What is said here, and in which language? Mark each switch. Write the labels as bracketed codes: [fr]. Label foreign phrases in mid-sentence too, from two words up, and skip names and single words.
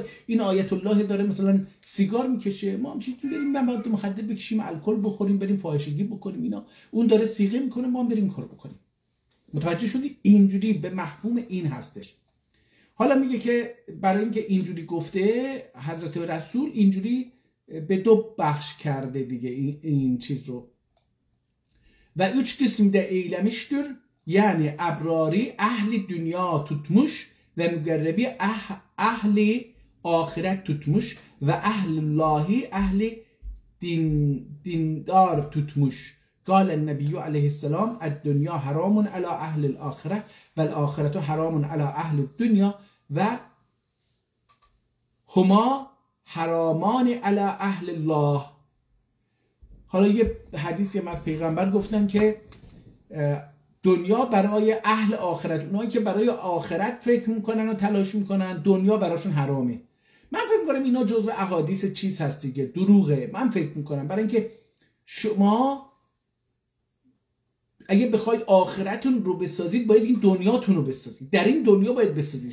[fa] این آیت الله داره مثلا سیگار میکشه، ما هم چیزی بریم مواد مخدر بکشیم، الکل بخوریم، بریم فاحشگی بکنیم، اینا اون داره صیغه میکنه، ما هم بریم کارو بکنیم. متوجه شدی؟ اینجوری به مفهوم این هستش. حالا میگه که برای اینکه اینجوری گفته حضرت رسول اینجوری به دو بخش کرده دیگه این چیز رو و [tr] üç kısımda eylemiştir. Yani abrari ehli dünya tutmuş ve mügerrebi ehli ahiret tutmuş ve ehlullahi ehli dindar tutmuş. [ar] قال النبي عليه السلام الدنيا حرام على أهل الآخرة والآخرة حرام على أهل الدنيا و هما حرامان على أهل الله. [fa] حالا یه حدیثی از پیغمبر گفتن که دنیا برای اهل آخرت، اونایی که برای آخرت فکر میکنن و تلاش میکنن، دنیا براشون حرامه. من فکر میکنم اینا جزو احادیث چیز هست دیگه، دروغه. من فکر میکنم برای اینکه شما اگه بخواید آخرتون رو بسازید باید این دنیاتون رو بسازید، در این دنیا باید بسازید.